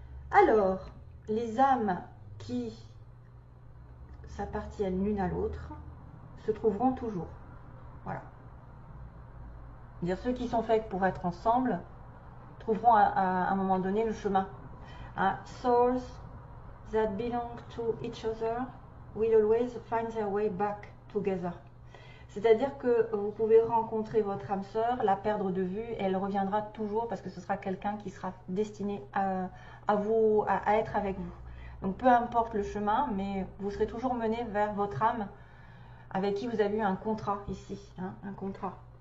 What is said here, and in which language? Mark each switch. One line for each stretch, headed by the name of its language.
French: Alors, les âmes qui s'appartiennent l'une à l'autre se trouveront toujours. Voilà. C'est-à-dire ceux qui sont faits pour être ensemble trouveront à un moment donné le chemin. Hein?
English: Souls that belong to each other will always find their way back together.
French: C'est-à-dire que vous pouvez rencontrer votre âme sœur, la perdre de vue, et elle reviendra toujours parce que ce sera quelqu'un qui sera destiné à être avec vous. Donc peu importe le chemin, mais vous serez toujours mené vers votre âme avec qui vous avez eu un contrat ici, hein, un contrat.